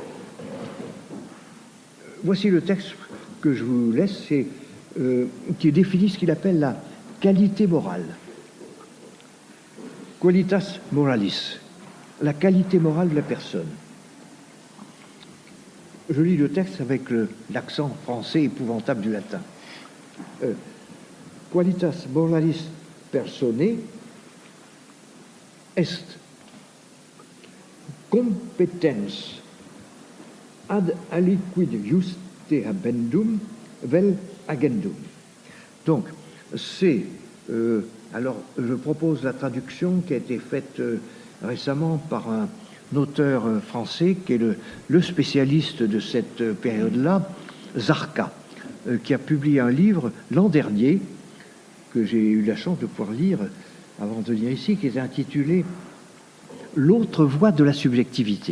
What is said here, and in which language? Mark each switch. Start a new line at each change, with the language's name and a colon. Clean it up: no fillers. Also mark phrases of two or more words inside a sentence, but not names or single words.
French: Voici le texte que je vous laisse, qui définit ce qu'il appelle la qualité morale.
Latin: Qualitas moralis,
French: la qualité morale de la personne. Je lis le texte avec l'accent français épouvantable du latin.
Latin: Qualitas moralis personae est competens ad aliquid juste habendum vel agendum.
French: Donc, c'est... alors, je propose la traduction qui a été faite récemment par un auteur français qui est le spécialiste de cette période-là, Zarka, qui a publié un livre l'an dernier, que j'ai eu la chance de pouvoir lire avant de venir ici, qui est intitulé « L'autre voie de la subjectivité ».